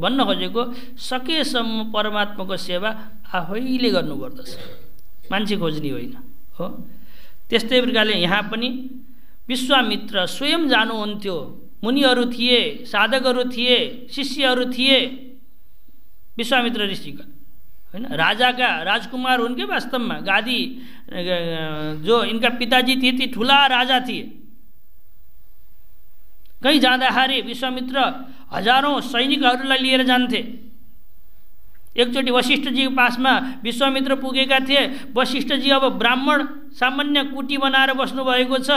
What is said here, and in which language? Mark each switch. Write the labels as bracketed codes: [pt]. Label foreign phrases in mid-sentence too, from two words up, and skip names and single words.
[ne] भन्न खोजेको सकेसम्म परमात्माको सेवा आफैले गर्नुपर्दछ, मान्छे खोज्ने होइन हो। त्यस्तै प्रकारले यहाँ पनि विश्वामित्र स्वयं जानुहुन्थ्यो। मुनिहरू थिए, साधकहरू थिए, शिष्यहरू थिए, विश्वामित्र ऋषिका होइन, राजाका राजकुमार हुन् के वास्तवमा। गादी जो इनका पिताजी थिए ती ठुला राजा थिए। कहीँ जाँदाखेरि विश्वामित्र हजारौं सैनिकहरूलाई लिएर जान्थे। एकचोटि वशिष्ठजीको पासमा विश्वामित्र पुगेका थिए। वशिष्ठजी अब ब्राह्मण सामान्य कुटी बनाएर बस्नुभएको छ।